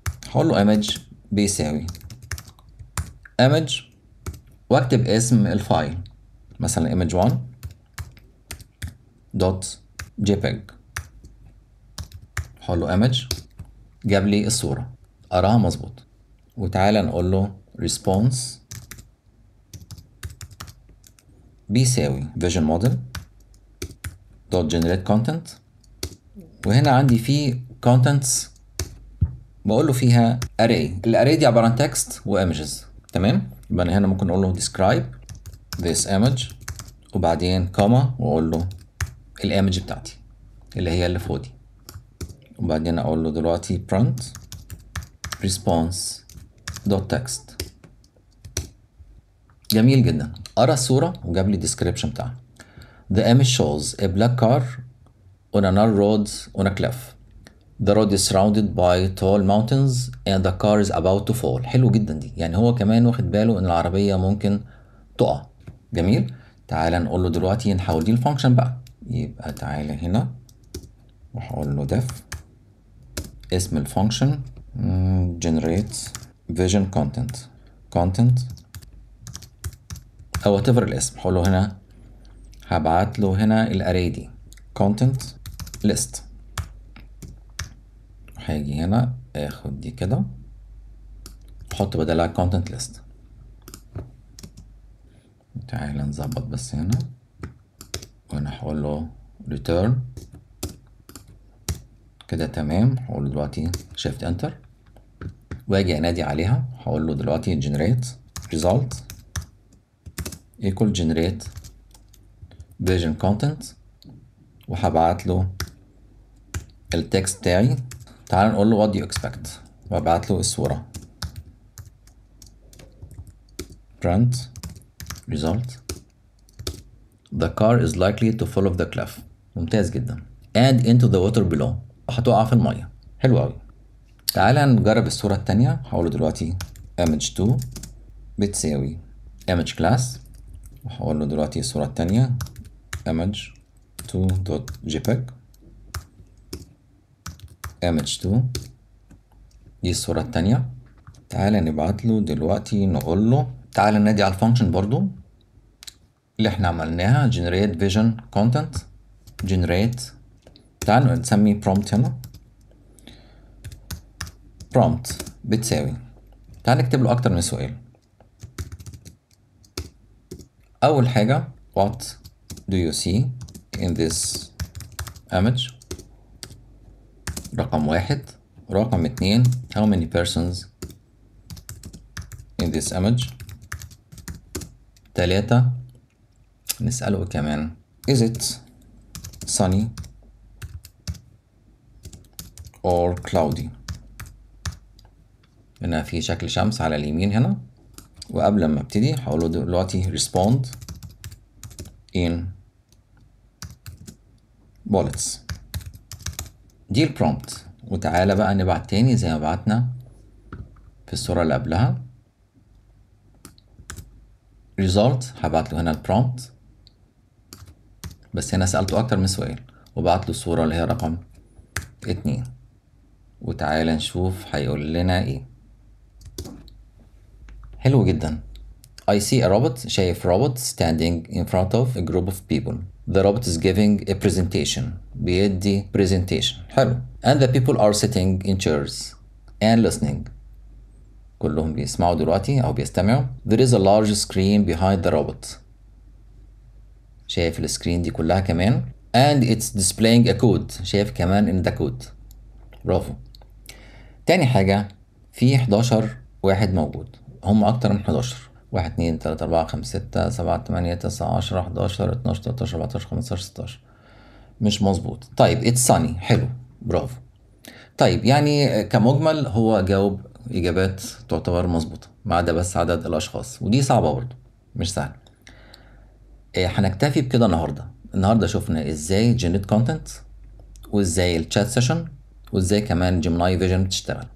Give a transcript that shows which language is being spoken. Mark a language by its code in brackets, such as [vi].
[ar] هقول له image بيساوي image واكتب اسم الفايل مثلا image1.jpg. هقول له image، جاب لي الصورة قراها مظبوط. وتعالى نقول له response بيساوي vision model dot generate content. وهنا عندي فيه contents بقول له فيها array. الاري دي عبارة عن text و images. تمام، يبقى أنا هنا ممكن اقول له [en] describe this image [ar] وبعدين كوما واقول له الايمج بتاعتي اللي هي اللي فوق دي. وبعدين اقول له دلوقتي [en] print response dot text. [ar] جميل جدا، قرا الصورة وجاب لي description بتاعها. [en] The image shows a black car on a narrow road on a cliff. The road is surrounded by tall mountains and the car is about to fall. [ar] حلو جدا دي، يعني هو كمان واخد باله ان العربية ممكن تقع. جميل. تعالى نقول له دلوقتي نحول دي الفانكشن بقى. يبقى تعالى هنا وهقول له def اسم الفانكشن generate vision content او whatever الاسم. هقول له هنا هبعت له هنا الاري دي content list. هاجي هنا اخد دي كده احط بدلها content list. تعالى نظبط بس هنا وانا هقول له return كده تمام. هقول له دلوقتي shift enter واجي انادي عليها. هقول له دلوقتي generate result equal generate vision content وهبعت له التكست بتاعي. تعال نقول له [en] what do you expect [ar] وابعت له الصورة [en] print result the car is likely to fall off the cliff. [ar] ممتاز جدا. [en] and into the water below. [ar] هتقع في المية. حلو قوي. تعالى نجرب الصورة التانية. هقول له دلوقتي image 2 بتساوي image class وهقول له دلوقتي الصورة التانية image 2.jpg image 2 دي الصورة التانية. تعالى نبعت له دلوقتي نقول له تعالى ننادي على الفانكشن برضو اللي احنا عملناها generate vision content generate. تعالى نسمي prompt هنا prompt بتساوي. تعالى نكتب له أكتر من سؤال. أول حاجة [en] what do you see in this image رقم 1. [ar] رقم 2 [en] how many persons in this image. 3 [ar] نسأله كمان [en] is it sunny or cloudy. [ar] هنا في شكل شمس على اليمين هنا. وقبل ما ابتدي هقول له دلوقتي [en] respond in bullets. [ar] دي البرومبت. وتعالى بقى نبعت تاني زي ما بعتنا في الصورة اللي قبلها result. هبعت له هنا البرومبت بس هنا سألته أكتر من سؤال وبعت له الصورة اللي هي رقم 2. وتعالى نشوف هيقول لنا ايه. حلو جدا. [en] I see a robot. شايف robot standing in front of a group of people. The robot is giving a presentation. [ar] بيدي presentation. حلو. [en] And the people are sitting in chairs and listening. [ar] كلهم بيسمعوا دلوقتي أو بيستمعوا. [en] There is a large screen behind the robot. [ar] شايف السكرين دي كلها كمان. [en] And it's displaying a code. [ar] شايف كمان إن ده كود. برافو. تاني حاجة في 11 واحد موجود. هم أكتر من 11. 1 2 3 4 5 6 7 8 9 10 11 12 13 14 15 16. مش مظبوط. [en] طيب it's sunny. [ar] حلو. برافو. طيب يعني كمجمل هو جاوب إجابات تعتبر مظبوطة ما عدا بس عدد الأشخاص ودي صعبة برضه مش سهل. هنكتفي بكده النهارده شفنا ازاي جنريت كونتنت وازاي الشات سيشن وازاي كمان جيميناي فيجن بتشتغل.